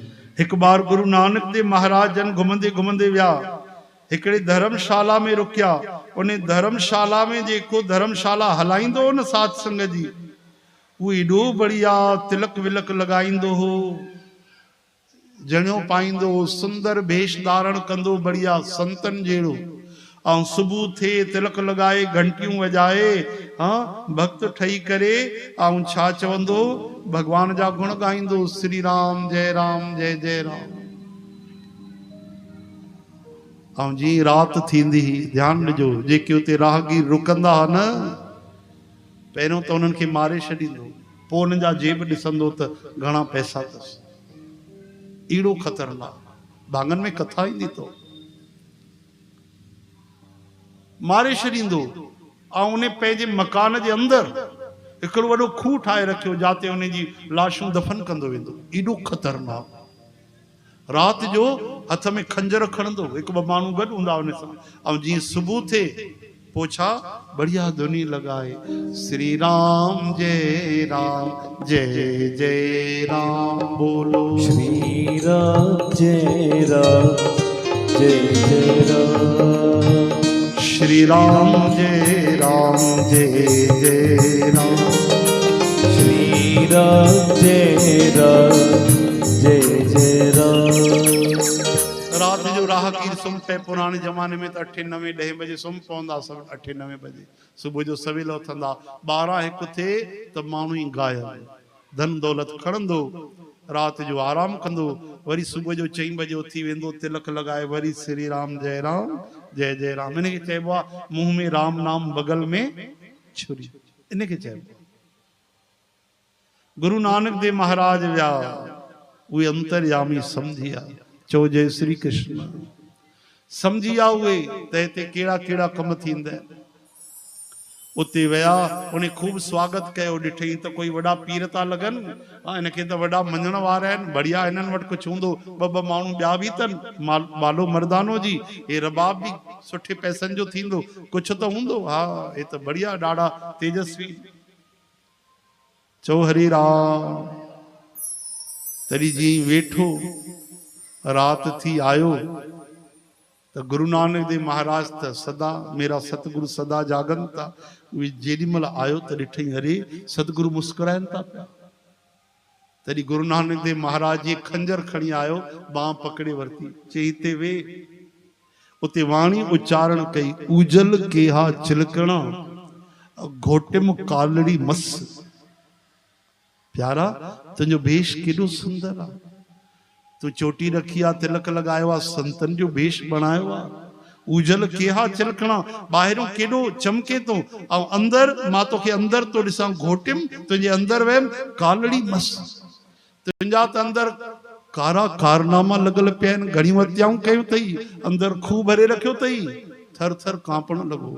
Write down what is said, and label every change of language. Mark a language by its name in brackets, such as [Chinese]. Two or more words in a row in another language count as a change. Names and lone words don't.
[Hindi] एक बार [Sindhi] गुरु नानक देव महाराज जन घुमंदे घुमंदे विया हिकड़ी धर्मशाला में रुकिया। उन्हें धर्मशाला में जेको धर्मशाला हलाइंदो न साध संग जी, वो एडो बढ़िया तिलक विलक लगाइंदो हो, जणियो पाइंदो, सुंदर भेष धारण कंदो, बढ़िया संतन जेड़ो। और सुबह थे तिलक लगाए, घंटियों वजाए, हाँ भक्त ठही करे और छा चवंदो, भगवान जा गुण गाइंदो, [Hindi] श्री राम जय जय राम। [Sindhi] और जी रात थींदी, ध्यान ॾिजो, जेके उते राहगीर रुकंदा न, पहिरियों तो उन्हनि खे मारे छॾींदो, पोइ उन्हनि जा जेब ॾिसंदो त घणा पैसा अथसि। एड़ो खतरनाक, भाङनि में कथा ईंदी तो मारे छॾींदो। ऐं उन पंहिंजे मकान जे अंदरि हिकिड़ो वॾो खूह ठाहे रखियो, जाते उन जी लाशूं दफ़न कंदो वेंदो। एॾो ख़तरनाक। राति जो हथ में खंजर खणंदो, हिकु ॿ माण्हू गॾु हूंदा उन सां। ऐं जीअं सुबुह थिए पोइ छा बढ़िया धुनी लगाए, [Hindi] श्री राम जय जय राम बोलो, श्री राम जय जय राम, श्री राम जय जय राम, श्री राम जय जय राम। [Sindhi] रात जो राहगीर सुम पे, [Hindi] पुराने जमाने में [Sindhi] तो 8, 9, 10 बजे सुम पवंदा, सब 8, 9 बजे। सुबह जो सवेल उथंदा, 12, 1 थे तो माण्हू ही गायब, धन दौलत खणंदो, रात जो आराम कंदो, वरी सुबह जो 4 बजे उथी वेंदो, तिलक लगाए, वरी [Hindi] श्री राम जय जय राम। [Sindhi] इनके चइबो आहे [Hindi] मुंह में राम नाम बगल में छुरी, [Sindhi] इनके चइबो। गुरु नानक देव महाराज विया, उहे अंतर्यामी समझिया, चो [Hindi] जय श्री कृष्ण, [Sindhi] समझिया उहे त हिते कहिड़ा कहिड़ा कम थींदा। उते विया, उन्हें खूब स्वागत कयो, ॾिठई त कोई वॾा पीर था लॻनि, इनखे त वॾा मञण वारा आहिनि, बढ़िया हिननि वटि कुझु हूंदो, ॿ माण्हू ॿिया बि अथनि, मालो मर्दानो जी, हे रबाब बि सुठे पैसनि जो थींदो, कुझु त हूंदो, हा हे त बढ़िया ॾाढा तेजस्वी। चो हरि राम। तॾहिं जीअं वेठो, रात थी आयो तो गुरु नानक देव महाराज त सदा, [Hindi] मेरा सतगुरु [Sindhi] सदा जागन था, वे जेॾीमहिल आयो त ॾिठई अरे सतगुरु मुस्कुराइनि था पिया। तॾहिं गुरु नानक देव महाराज जी खंजर खणी आयो, बांह पकड़े वरती, चई हिते वे। उते वाणी उच्चारण कई, [Punjabi] ਉਜਲ ਕੇਹਾ ਚਿਲਕਣਾ ਘੋਟਿਮ ਕਾਲੜੀ ਮਸ। [Sindhi] प्यारा तुंहिंजो भेष केॾो सुंदर आहे, तू चोटी रखी आहे, तिलक लगायो आहे, संतन जो भेष बनायो आहे। [Punjabi] ਉਜਲ ਕੇਹਾ ਚਿਲਕਣਾ, [Sindhi] ॿाहिरों केॾो चमके तो, ऐं अंदर मां तोखे अंदर तो ॾिसां, घोटिम तुंहिंजे अंदर वयम [Punjabi] ਕਾਲੜੀ ਮਸ, [Sindhi] तुंहिंजा त अंदर कारा कारनामा लॻल पिया आहिनि, घणियूं हत्याऊं कयूं अथई, अंदर खूह भरे रखियो अथई, थर थर कांपण लॻो।